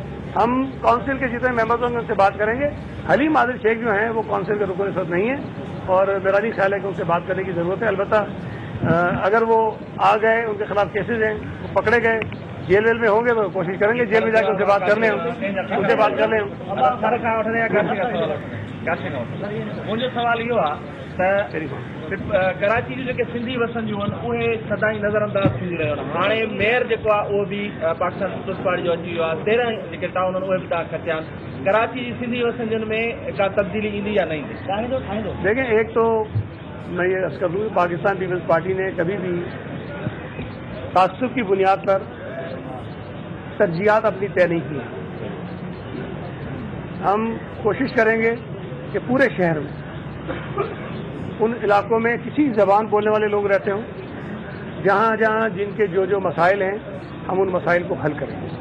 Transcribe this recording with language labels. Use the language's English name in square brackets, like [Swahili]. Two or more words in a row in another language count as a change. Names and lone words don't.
[Urdu] ہم کونسل کے جتنے ممبرز ہوں گے ان سے بات کریں گے. حلیم عابد شیخ جو ہیں وہ کونسل کے رکن اس وقت نہیں ہے اور میرا نہیں خیال ہے کہ ان سے بات کرنے کی ضرورت ہے. البتہ اگر وہ آ گئے, ان کے خلاف کیسز ہیں, وہ پکڑے گئے, جیل ویل میں ہوں گے تو کوشش کریں گے جیل میں جا کے ان سے بات کر لیں, ان سے بات کر لیں. [Sindhi] मुंहिंजो सुवाल इहो आहे त कराची जूं जेके सिंधी वसंदियूं आहिनि उहे सदाईं नज़र अंदाज़ थींदी रहियूं आहिनि. हाणे मेयर जेको आहे उहो बि पाकिस्तान पीपल्स पार्टी जो अची वियो आहे. 13 जेके टाउन आहिनि उहे बि तव्हां खटिया आहिनि. कराची जी सिंधी वसंदियुनि में का तब्दीली ईंदी या न ईंदी. [Urdu] دیکھیں ایک تو میں یہ عرض کر دوں کہ پاکستان پیپلز پارٹی نے کبھی بھی تعصب کی بنیاد پر ترجیحات اپنی طے نہیں کی. ہم کوشش کریں گے کہ پورے شہر میں ان علاقوں میں کسی زبان بولنے والے لوگ رہتے ہوں, جہاں جہاں جن کے جو مسائل ہیں ہم ان مسائل کو حل کریں گے.